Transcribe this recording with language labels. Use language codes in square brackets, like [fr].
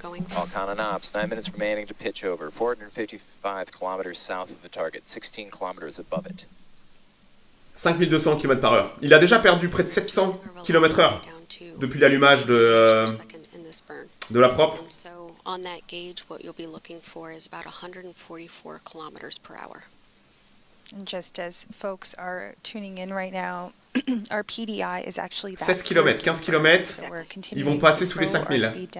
[en] Volcan and ops, 9 minutes remaining to pitch over. 455 km south of the target, 16 km above it. 5200 km/h. [fr] Il a déjà perdu près de 700 km/h depuis l'allumage de la propre. [en] On that gauge, what you'll be looking for is about 144 kilometers per hour. And just as folks are tuning in right now, our PDI is actually [fr] 16 km, 15 km, ils vont passer sous les 5000.